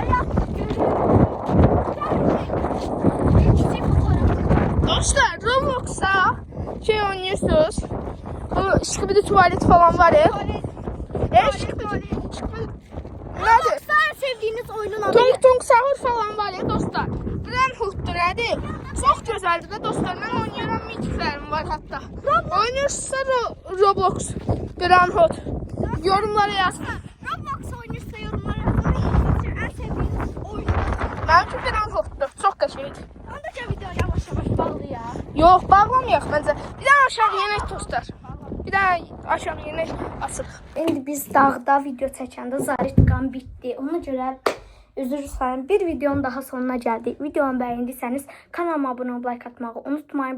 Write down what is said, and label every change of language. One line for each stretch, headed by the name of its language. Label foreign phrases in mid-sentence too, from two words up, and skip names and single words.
Turkish: Dostlar Roblox'a şey oynuyorsunuz. Şıkıbıdı tuvalet falan var ya. Nerede? Sen sevdiğiniz oyunun adı. Tung Tung Sahur falan var ya dostlar.
Azerbaijani: Brandhood'dur nədir? Çox gözəldir də dostlar. Mən oynuyorum, mitiklərim var hatta. Oynuyorsa Roblox, Brandhood. Yorumlara yazın. Roblox oynuyorsa yorumlara yazın.
Turkish: En sevdiğiniz oyun.
Azerbaijani: Benimki Brandhood'dur. Çox qəşəngdir.
Turkish: Ondaki video yavaş yavaş bağlı ya.
Azerbaijani: Yox, bağlamayaq məncə. Bir daha aşağı yemək dostlar. Bir daha aşağı yemək açıq. İndi biz dağda video çəkəndə zaritqan bitdi. Ona görə üzr istəyirəm. Bir videonun daha sonuna gəldik. Videomu bəyəndiysəniz kanalıma abunə olub like atmağı unutmayın.